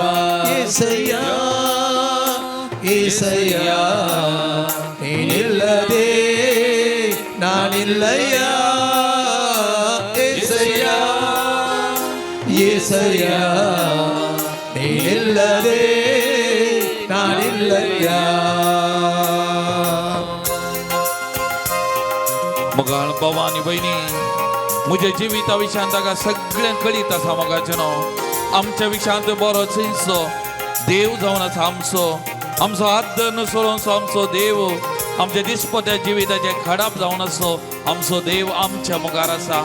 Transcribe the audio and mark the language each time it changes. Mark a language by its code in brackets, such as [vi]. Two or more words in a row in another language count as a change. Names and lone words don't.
[kn] ಏಸಯ್ಯ ಏಸಯ್ಯ, ನೀನಿಲ್ಲದೆ ನಾನಿಲ್ಲಯ್ಯ. ಏಸಯ್ಯ ಏಸಯ್ಯ, ನೀನಿಲ್ಲದೆ ನಾನಿಲ್ಲಯ್ಯ. [kok] मुगाळ भवानी भयणी, म्हज्या जिविता विशयान ताका सगळें कळीत आसा मोगाचें न्हू. आमच्या विशयांत बरो चिंतसो देव जावन आसा आमचो. आमचो आदर नुसरोसो आमचो देव. आमच्या दिसपट्या जिविताचे खडाप जावन आसो आमचो देव आमच्या मुखार आसा.